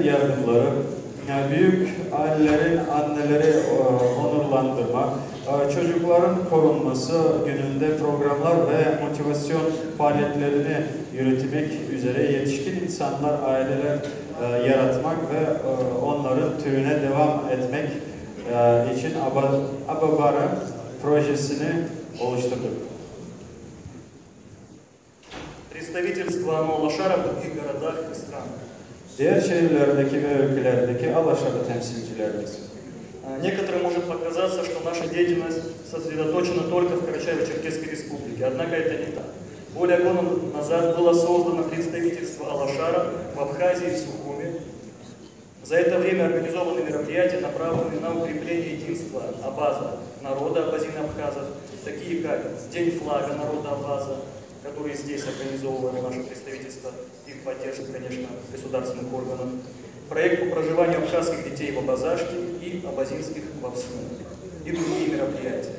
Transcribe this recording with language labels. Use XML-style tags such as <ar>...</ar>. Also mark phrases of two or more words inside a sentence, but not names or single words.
<tr>yardımları, büyük ailelerin anneleri onurlandırma, çocukların korunması gününde programlar ve motivasyon faaliyetlerini yürütmek üzere yetişkin insanlar, aileler yaratmak ve onların türüne devam etmek için Ababara projesini oluşturduk.</tr> <ru>Представительство Алашара в других городах и странах.</ru> <tr>Diğer şehirlerdeki ve ülkelerdeki Alaşara temsilcilerimiz.</tr> <ru>Некоторым может показаться, что наша деятельность сосредоточена только в Карачаево-Черкесской республике, однако это не так. Более года назад было создано представительство Алашара в Абхазии и в Сухуми. За это время организованы мероприятия, направленные на укрепление единства Абаза, народа абазин-абхазов, такие как День флага народа Абаза, которые здесь организовывали наше представительство, их поддержка, конечно, государственных органов, проект по проживанию абхазских детей в Абазашке и абазинских в Апсну, и другие мероприятия.</ru>